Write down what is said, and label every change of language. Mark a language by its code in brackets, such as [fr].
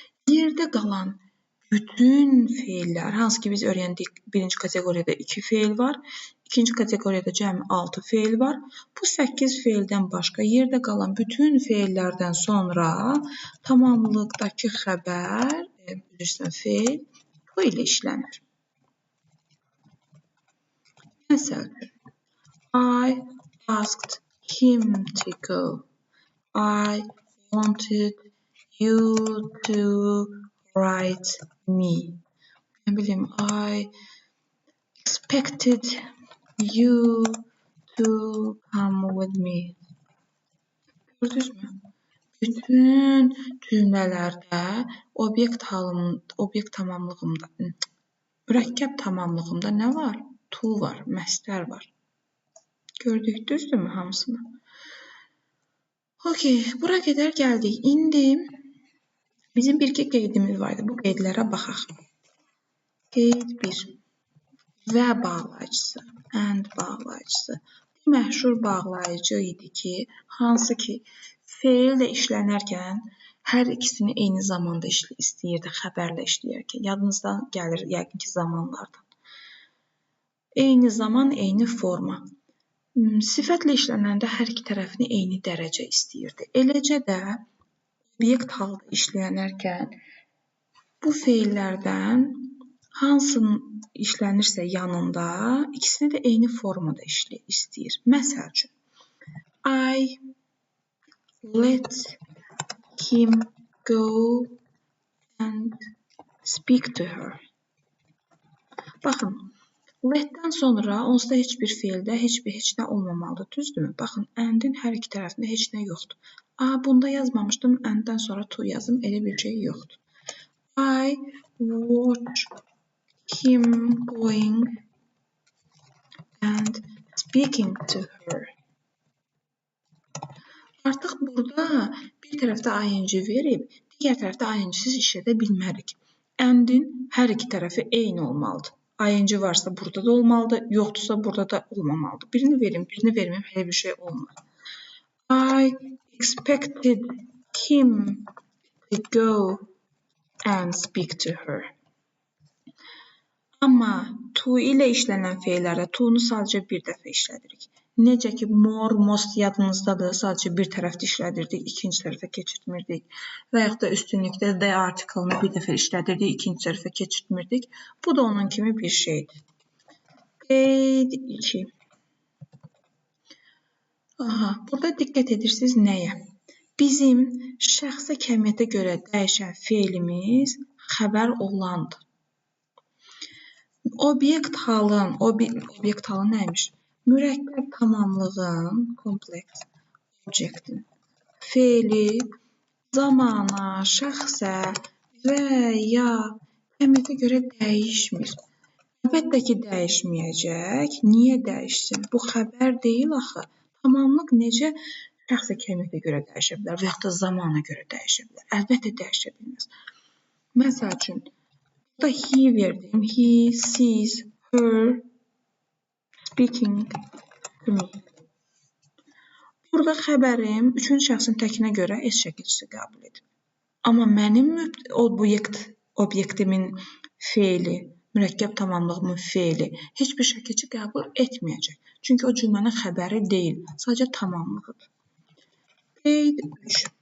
[az] Yerdə qalan bütün feillər, hansı ki biz öyrəndik, birinci kateqoriyada 2 feil var, ikinci kateqoriyada cəmi 6 feil var. Bu 8 feildən başqa yerdə qalan bütün feillərdən sonra tamamlıqdakı xəbər, feil bu ilə işlənir. Məsələn, [en] I asked him to go. I wanted you to write me. [az] Nə bilim, [en] I expected you to come with me. [az] Gördünüzmü? Bütün cümlələrdə obyekt tamamlığında, mürəkkəb tamamlığında nə var? To var, məstər var. Gördük, düzdürmü hamısını? Okey, bura qədər gəldik. İndi bizim bir-iki qeydimiz var idi. Bu qeydlərə baxaq. Qeyd 1. Və bağlayıcısı, and bağlayıcısı. Məşhur bağlayıcı idi ki, hansı ki feillə işlənərkən hər ikisini eyni zamanda istəyirdi, xəbərlə işləyərkən. Yadınızdan gəlir yəqin ki zamanlardan. Eyni zaman, eyni forma. Sifətlə işlənəndə hər iki tərəfini eyni dərəcə istəyirdi. Eləcə də obyekt halda işlənərkən bu feillərdən hansının işlənirsə yanında ikisini də eyni formada istəyir. Məsəl üçün, [en] I let him go and speak to her. [az] Baxın, let-dən sonra onsuz da heç bir feildə heç nə olmamalıdır, düzdürmü? Baxın, and-in hər iki tərəfində heç nə yoxdur. Bunda yazmamışdım, and-dən sonra to yazım, elə bir şey yoxdur. [en] I watch him going and speaking to her. [az] Artıq burada bir tərəfdə ing verib, digər tərəfdə ing-siz işlədə bilmərik. And-in hər iki tərəfi eyni olmalıdır. ing varsa burada da olmalıdır, yoxdursa burada da olmamalıdır. Birini verim, birini verməyim, elə bir şey olmaz. [en] I expected him to go and speak to her. [az] Amma to ilə işlənən feillərdə to-nu sadəcə bir dəfə işlədirik. Necə ki, more, most yadınızdadır, sadəcə bir tərəfdə işlədirdik, ikinci tərəfə keçirtmirdik. Və yaxud da üstünlükdə the article-ını bir dəfə işlədirdik, ikinci tərəfə keçirtmirdik. Bu da onun kimi bir şeydir. Qeyd 2. Burada diqqət edirsiniz nəyə? Bizim şəxsə kəmiyyətə görə dəyişən feilimiz xəbər olandır. Obyekt halın nəymiş? Mürəkkəb tamamlığın, complex objectin feili zamana, şəxsə və ya kəmiyyətə görə dəyişmir. Əlbəttə ki, dəyişməyəcək. Niyə dəyişsin? Bu xəbər deyil axı. Tamamlıq necə şəxsə kəmiyyətə görə dəyişə bilər və yaxud da zamana görə dəyişə bilər? Əlbəttə dəyişə bilməz. Məsəl üçün, burada he verdim. [en] He sees her speaking to me. [az] Burada xəbərim üçüncü şəxsin təkinə görə S şəkilçisi qəbul edir. Amma mənim obyektimin feili, mürəkkəb tamamlığımın feili heç bir şəkilçi qəbul etməyəcək. Çünki o cümlənin xəbəri deyil, sadəcə tamamlığıdır. Qeyd 3.